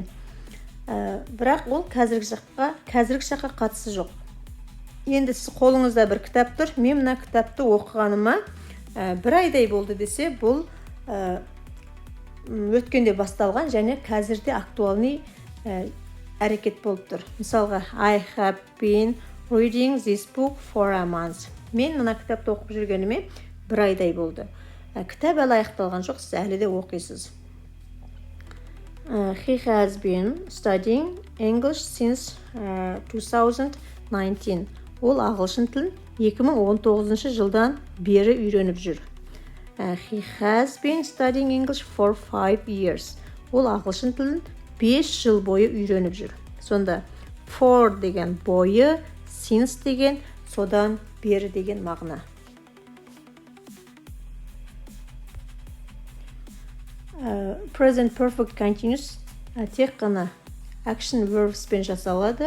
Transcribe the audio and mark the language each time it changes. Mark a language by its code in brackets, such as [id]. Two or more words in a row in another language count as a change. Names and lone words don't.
[kk] Бірақ ол қазіргі шаққа қатысы жоқ. Енді сіз қолыңызда бір кітап тұр, мен мына кітапты оқығаныма 1 айдай болды десе, бұл өткенде басталған және қазірде актуальный әрекет болып тұр. Мысалға, [en] I have been reading this book for a month. [kk] Мен мына кітапты оқып жүргеніме 1 айдай болды. Кітап әлі аяқталған жоқ, сіз әлі де оқисыз. [en] He has been studying English since 2019. [kk] Ол ағылшын тілін 2019 жылдан бері үйреніп жүр. [en] He has been studying English for 5 years. [kk] Ол ағылшын тілін 5 жыл бойы үйреніп жүр. Сонда for деген бойы, since деген содан бері деген мағына. [en] Present perfect continuous [kk] тек қана [en] action verbs [kk] пен жасалады.